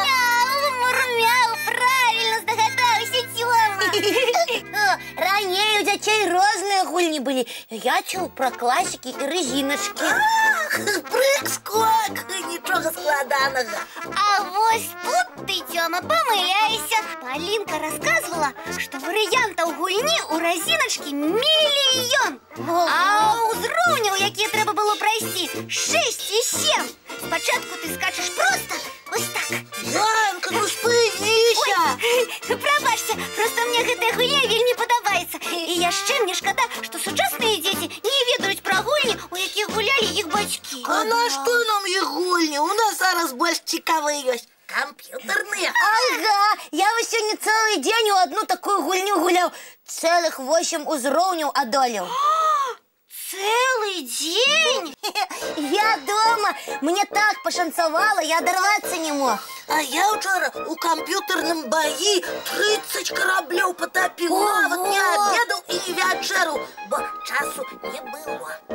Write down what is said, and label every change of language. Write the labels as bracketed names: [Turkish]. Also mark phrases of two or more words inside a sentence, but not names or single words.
[Belarusian] Мурмяу, правильно здагадаўся, Тёма. Раней у дзяцей розныя гульні былі. Я чуў пра класікі і рэзіначкі. Прыг-скок, нічога складанага. А вось тут ты, Тёма, памыляешься. Полинка [Russian] рассказывала, что [Belarusian] варыянтаў гульні у рэзіначкі мільён. А ўзроўняў, якія трэба было прайсці, 6 і 7. Спачатку ты скачаш просто вось так. Янка, ну спыніся. Прабачце, просто мне гэтая гульня вельмі падабаецца. І яшчэ мне шкада, што сучасныя дзеці не ведаюць пра гульні, у якіх гулялі іх бацькі. А на што нам іх гульні? У нас зараз больш цікавыя ёсць. Компьютерные. Ага, я вось сёння цэлы дзень у одну такую гульню гуляў. Цэлых 8 узроўняў адолеў. [Russian] Целый день? Я дома, мне так пошанцевало, я оторваться не мог. А я вчера у компьютерном бои 30 кораблев потопил. Вот не обедал и не вечеру, [Belarusian] бо часу [Russian] не было.